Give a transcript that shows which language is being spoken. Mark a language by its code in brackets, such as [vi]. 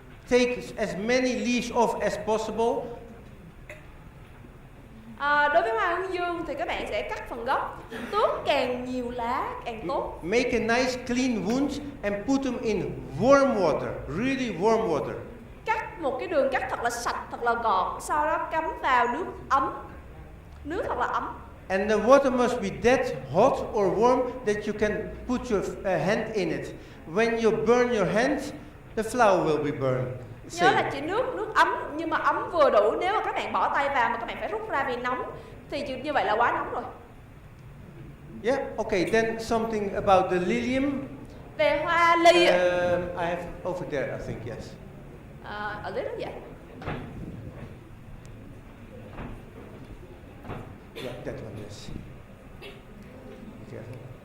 [en] Take as many leaves off as possible. [vi] Đối với hoa hướng dương thì các bạn sẽ cắt phần gốc, tước càng nhiều lá càng tốt. [en] Make a nice clean wound and put them in warm water, really warm water. [vi] Cắt một cái đường cắt thật là sạch, thật là gọn, sau đó cắm vào nước ấm, nước thật là ấm. [en] And the water must be that hot or warm that you can put your hand in it. When you burn your hand, the flower will be burned. [vi] Nhớ là chỉ nước ấm, nhưng mà ấm vừa đủ. Nếu mà các bạn bỏ tay vào mà các bạn phải rút ra vì nóng thì như vậy là quá nóng rồi. [en] Yeah, okay, then something about the lilium. [vi] Về hoa ly. [en] I have over there, I think, yes. [vi] Ở dưới đó vậy. [en] Yeah, that one, yes. Be careful.